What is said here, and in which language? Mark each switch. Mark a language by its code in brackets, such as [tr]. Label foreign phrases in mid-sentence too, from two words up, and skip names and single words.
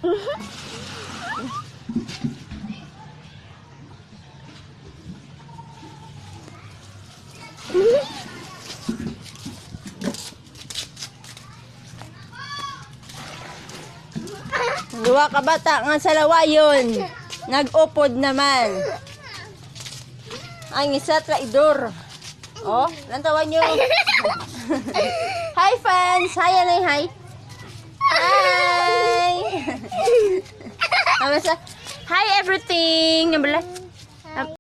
[hil] Dua ka bata nga sa lawayon. Nag-upod naman. Ang isa traidor. Oh, lantawan nyo. [en] Hi fans! Hi, anay, hi. Hi! Hi everything!